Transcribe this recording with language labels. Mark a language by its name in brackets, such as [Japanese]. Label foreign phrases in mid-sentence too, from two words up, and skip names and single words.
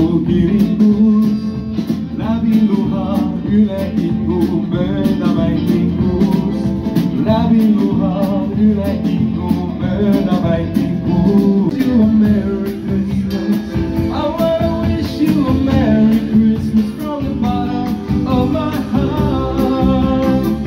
[Estonian] kirikus, läbi luha üle kingu mööda vältikus, läbi luha üle kingu mööda vältikus. [English] You a Merry Christmas, I wanna wish you a Merry Christmas from the bottom of my heart.